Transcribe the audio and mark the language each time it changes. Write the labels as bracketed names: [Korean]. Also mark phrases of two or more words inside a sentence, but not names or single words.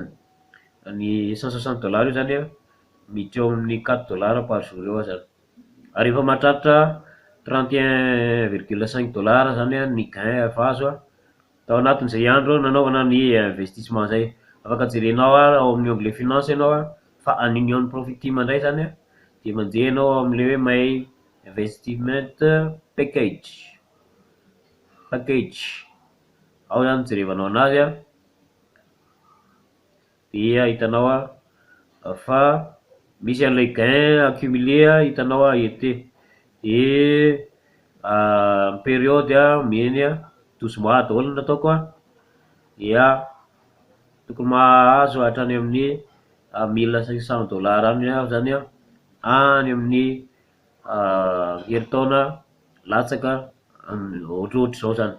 [Malagasy] Ny $160 io zany miditra eo amin'ny $4 [French] par jour [Malagasy] eo zany, ary efa mahatratra $31,5 zany ny gain efa azo tao anatin'izay andro nanaovana ny investissement zay. Afaka jerenao ao amin'ny [French] onglet finance [Malagasy] ianao fa any Union Profit Team indray zany de mandeha ianao amin'le hoe [English] my investment package [Malagasy] ao zany jerevanao anazy dia hitanao fa misy an'ilay [French] gain accumulé [Malagasy] hitanao ety, de période mieny 12 mois daholo nataoko dia tokony mahazo hatrany amin'ny $1,500 any aho zany any amin'ny herintaona latsaka ohatrohatry zao zany.